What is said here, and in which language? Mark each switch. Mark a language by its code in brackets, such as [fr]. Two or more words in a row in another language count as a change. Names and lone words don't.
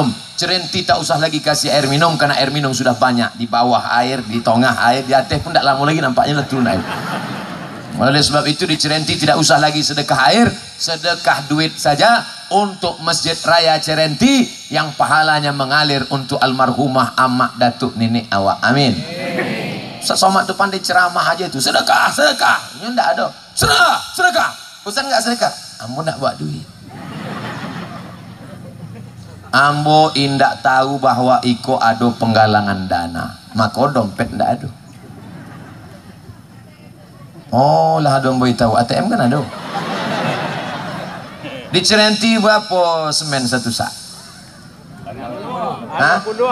[id] Cirenti tak usah lagi kasih air minum, karena air minum sudah banyak. Di bawah air, di tengah air, di atas pun tak lama lagi nampaknya turun air. Oleh sebab itu di Cirenti tidak usah lagi sedekah air, sedekah duit saja untuk Masjid Raya Cirenti yang pahalanya mengalir untuk almarhumah [min] amak datuk nenek awak. [id] Amin. Ustaz Somad tu pandai ceramah aja itu, sedekah, sedekah. Ini tidak ada. Sedekah, sedekah. Ustaz enggak sedekah. [min] Ambo nak buat duit. Ambo indak tahu bahwa iko ada penggalangan dana, maka dompet ndak ada. [id] Oh lah, ada boy tahu ATM kan ada. Di Cirenti berapa semen satu sak? 62.